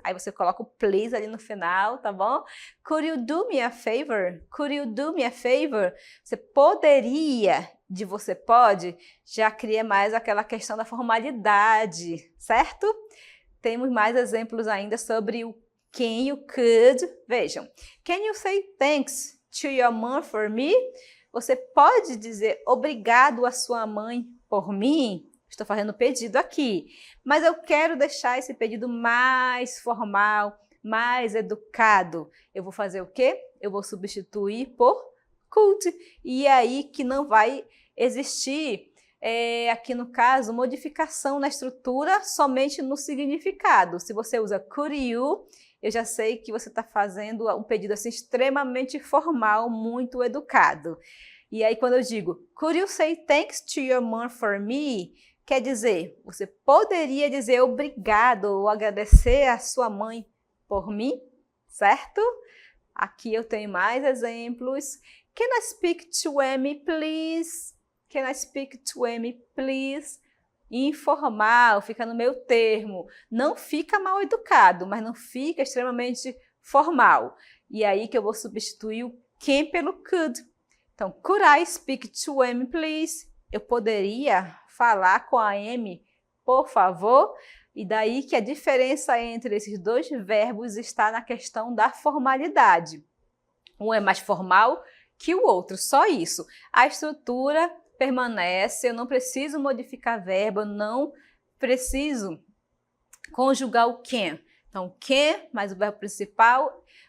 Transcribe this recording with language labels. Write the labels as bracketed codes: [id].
[pt] Aí você coloca o please ali no final, tá bom? [en] Could you do me a favor? Could you do me a favor? [pt] Você poderia, de você pode, já cria mais aquela questão da formalidade, certo? Temos mais exemplos ainda sobre o can you could. Vejam, [en] can you say thanks to your mom for me? [pt] Você pode dizer obrigado à sua mãe por mim? Estou fazendo pedido aqui, mas eu quero deixar esse pedido mais formal, mais educado. Eu vou fazer o quê? Eu vou substituir por could. E é aí que não vai existir, aqui no caso, modificação na estrutura, somente no significado. Se você usa could you, eu já sei que você está fazendo um pedido assim, extremamente formal, muito educado. E aí quando eu digo, [en] could you say thanks to your mom for me? [pt] Quer dizer, você poderia dizer obrigado ou agradecer a sua mãe por mim, certo? Aqui eu tenho mais exemplos. [en] Can I speak to Amy, please? Can I speak to Amy, please? [pt] Informal, fica no meio termo. Não fica mal educado, mas não fica extremamente formal. E aí que eu vou substituir o can pelo could. Então, [en] could I speak to Amy, please? [pt] Eu poderia falar com a Amy, por favor? E daí que a diferença entre esses dois verbos está na questão da formalidade. Um é mais formal que o outro, só isso. A estrutura permanece, eu não preciso modificar verbo, eu não preciso conjugar o can. Então, can mais o verbo principal,